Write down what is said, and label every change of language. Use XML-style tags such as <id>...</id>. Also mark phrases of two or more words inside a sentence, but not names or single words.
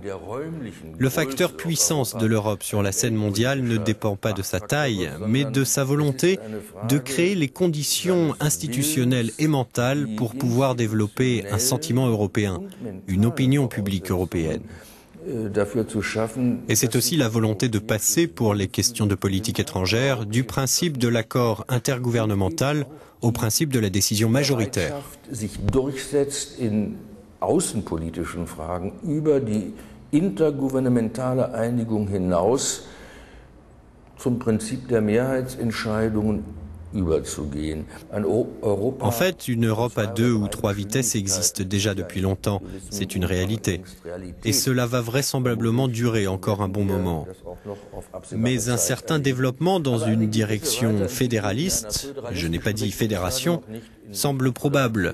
<fr>Le facteur puissance de l'Europe sur la scène mondiale ne dépend pas de sa taille, mais de sa volonté de créer les conditions institutionnelles et mentales pour pouvoir développer un sentiment européen, une opinion publique européenne. Et c'est aussi la volonté de passer, pour les questions de politique étrangère, du principe de l'accord intergouvernemental au principe de la décision majoritaire.</fr> <de>Außenpolitischen Fragen über die intergouvernementale Einigung hinaus zum Prinzip der Mehrheitsentscheidungen überzugehen.</de> <fr>En fait, une Europe à 2 ou 3 vitesses existe déjà depuis longtemps. C'est une réalité. Et cela va vraisemblablement durer encore un bon moment. Mais un certain développement dans une direction fédéraliste, je n'ai pas dit fédération, semble probable.</fr>